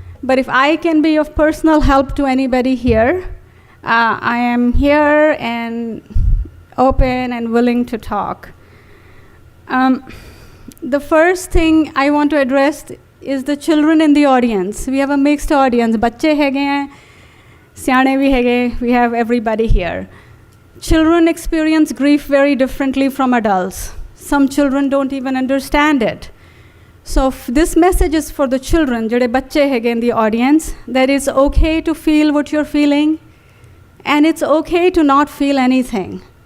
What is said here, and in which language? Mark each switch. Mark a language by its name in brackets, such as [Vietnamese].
[English] But if I can be of personal help to anybody here, I am here and open and willing to talk. The first thing I want to address is the children in the audience. We have a mixed audience. [Punjabi] बच्चे हैगे हैं, सियाने भी हैगे. [English] We have everybody here. Children experience grief very differently from adults. Some children don't even understand it. So this message is for the children, [Punjabi] jehde bacche hege [English] in the audience, that it's okay to feel what you're feeling, and it's okay to not feel anything.